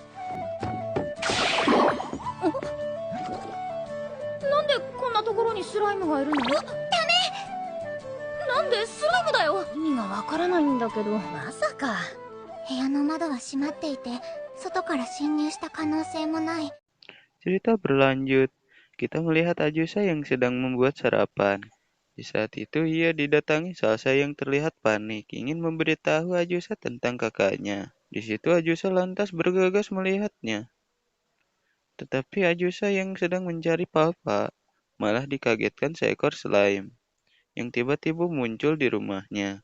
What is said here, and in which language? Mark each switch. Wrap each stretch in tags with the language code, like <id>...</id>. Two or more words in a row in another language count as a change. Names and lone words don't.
<ja>なんでこんなところにスライムがいるの？ダメ！なんでスライムだよ。意味がわからないんだけど。まさか。部屋の窓は閉まっていて、外から侵入した可能性もない。</ja> <id>Cerita berlanjut. Kita melihat Ajusa yang sedang membuat sarapan. Di saat itu ia didatangi Salsa yang terlihat panik, ingin memberitahu Ajusa tentang kakaknya. Di situ Ajusa lantas bergegas melihatnya. Tetapi Ajusa yang sedang mencari papa malah dikagetkan seekor slime yang tiba-tiba muncul di rumahnya.</id>